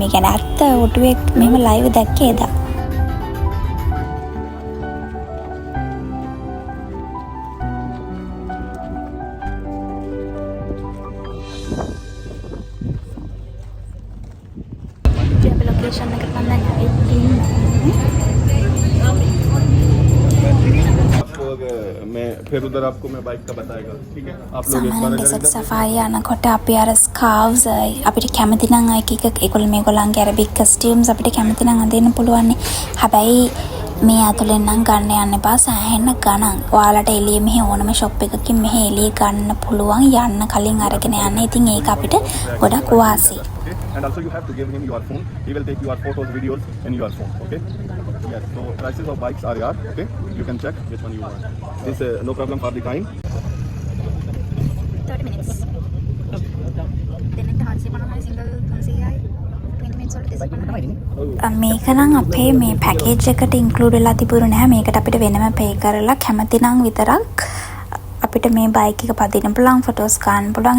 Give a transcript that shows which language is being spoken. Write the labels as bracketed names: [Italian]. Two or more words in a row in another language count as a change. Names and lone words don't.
[Sinhala] ඒ කියන්නේ ඇත්ත ඔටුවේ මෙහෙම ලයිව් දැක්කේ එදා. ලොකේෂන් එක තමයි [Hindi] मैं फिर उधर आपको मैं बाइक का बताएगा, ठीक है? आप लोग एक बार अगर सफारी [Sinhala] යනකොට අපි අර ස්කාර්ව්ස් අපිට කැමති නම් එක ඒගොල්ලෝ මේගොල්ලන්ගේ අර [English] big costumes [Sinhala] අපිට කැමති නම් අඳින්න පුළුවන්. හැබැයි මේ අතලෙන් නම් ගන්න යන්න එපා. සෑහෙන ගණන්. ඔයාලට එළියේ මෙහි ඕනම ෂොප් එකකින් මෙහි එළියේ ගන්න පුළුවන්. යන්න කලින් අරගෙන යන්න. ඉතින් ඒක අපිට ගොඩක් වාසි. [English] And also you have to give him your phone. He will take your photos, videos in your phone, okay? Yes. So prices of bikes are here, okay? You can check which one you want. This no problem for the time. 30 minutes. [Sinhala] මේක නම් අපේ මේ පැකේජ් එකට ඉන්ක්ලූඩ් වෙලා තිබුණේ නැහැ. මේකට අපිට වෙනම පේ කරලා කැමති නම් විතරක් අපිට මේ බයික් එක පදින්න පුළුවන්, ෆොටෝස් ගන්න පුළුවන්.